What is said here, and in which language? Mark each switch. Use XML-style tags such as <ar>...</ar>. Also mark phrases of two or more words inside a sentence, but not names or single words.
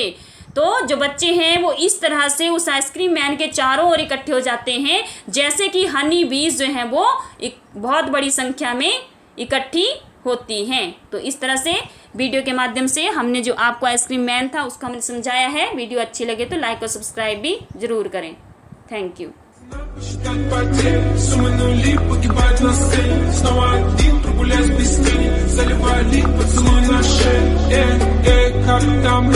<hi>तो जो बच्चे हैं वो इस तरह से उस</hi> <en>ice cream man</en> <hi>के चारों ओर इकट्ठे हो जाते हैं, जैसे कि</hi> <en>honey bees</en> <hi>जो हैं वो एक बहुत बड़ी संख्या में इकट्ठी होती हैं। तो इस तरह से वीडियो के माध्यम से हमने जो आपको</hi> <en>ice cream man</en> <hi>था उसको हमने समझाया है। वीडियो अच्छी लगे तो लाइक और सब्सक्राइब भी जरूर करें।</hi> <en>Thank you.</en> <ru>Считать потери, суммы нули, погибать на сцене. Снова один, прогуляюсь без тени, заливаю лик, поцелуй на шее. Как там</ru>